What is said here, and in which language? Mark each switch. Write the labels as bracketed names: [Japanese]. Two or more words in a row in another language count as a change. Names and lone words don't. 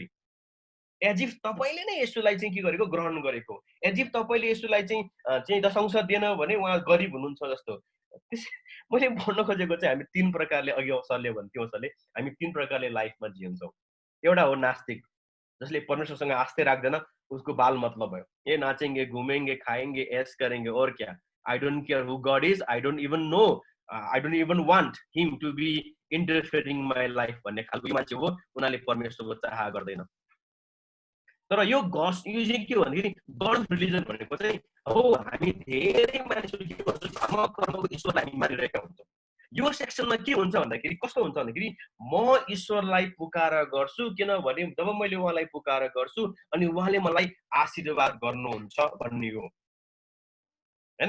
[English] as if [Nepali] तपाईँले नै यसुलाई चाहिँ के गरेको, ग्रहण गरेको। [English] as if [Nepali] तपाईँले यसुलाई चाहिँ दशंश दिएन भने उहाँ गरिब हुनुहुन्छ जस्तो। मैले भन्न खोजेको चाहिँ हामी 3 प्रकारले, अघि सरले भन्थ्यो सरले, हामी 3 प्रकारले लाइफमा जिन्छौँ। एउटा हो नास्तिक, जसले परमेश्वरसँग आस्थै राख्दैन, उसको बाल मतलब भयो। [Hindi] ए नाचेंगे, घुमेंगे, खाएंगे, ऐश करेंगे और क्या? [English] I don't care who God is, I don't even know, I don't even want him to be interfering my life [Nepali] भन्ने खालको मान्छे हो। उनीहरूले परमेश्वरको चाह गर्दैन। तर यो चाहिँ के हो भन्दाखेरि [English] God religion [Nepali] भनेको चाहिँ हो, हामी धेरै मानिसहरू के गर्छौँ, धर्म कर्मको ईश्वरलाई हामी मानिरहेका हुन्छौँ। यो सेक्सनमा के हुन्छ भन्दाखेरि कस्तो हुन्छ भन्दाखेरि म ईश्वरलाई पुकार गर्छु, किनभने जब मैले उहाँलाई पुकार गर्छु अनि उहाँले मलाई आशीर्वाद गर्नुहुन्छ भन्ने हो हैन।